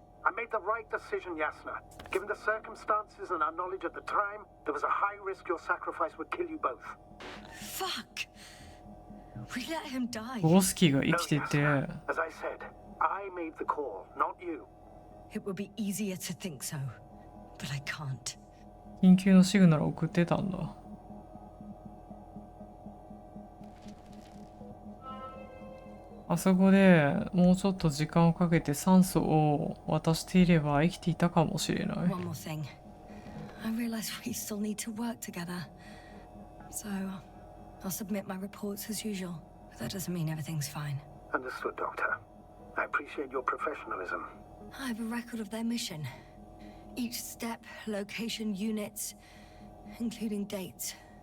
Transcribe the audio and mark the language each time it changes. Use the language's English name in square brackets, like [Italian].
[English] I made the right decision, Yasna. Given the circumstances and our knowledge at the time, there was a high risk your sacrifice would kill you both. Fuck. We let him die. [Japanese] ゴースキーが生 [English] No, [Japanese] きてて、 [English] Yasna. As I said, I made the call, not you. It would be easier to think so, but I can't. [Japanese] 緊急のシグナルを送ってたんだ。あそこでもうちょっと時間をかけて酸素を渡していれば生きていたかもしれない。 [English] One more thing. I realize we still need to work together. So, I'll submit my reports as usual. But that doesn't mean everything's fine. Understood, Doctor. I appreciate your professionalism. I have a record of their mission. Each step, location, units, including dates.